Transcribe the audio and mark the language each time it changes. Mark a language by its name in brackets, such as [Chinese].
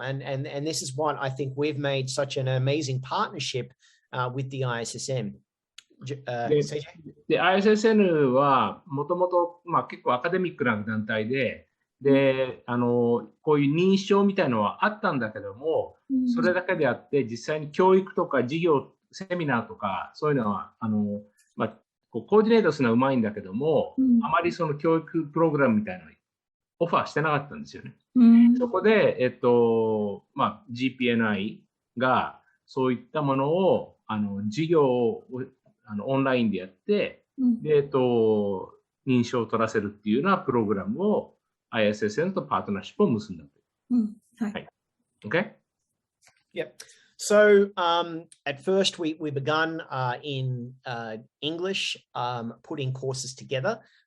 [English] And this is what I think we've made such an amazing partnership with the ISSN. [Japanese] で、ISSN はもともと結構アカデミックな団体で、こういう認証みたいなのはあったんだけども、それだけであって実際に教育とか授業、セミナーとかそういうのはコーディネートするのはうまいんだけども、あまりその教育プログラムみたいなのオファーしてなかったんですよね。そこで、GPNi がそういったものを授業をオンラインでやって、で認証を取らせるっていうようなプログラムを ISSN とパートナーシップを結んだと。はい。Okay? [English] Yep. So at first we begun in English, putting courses together.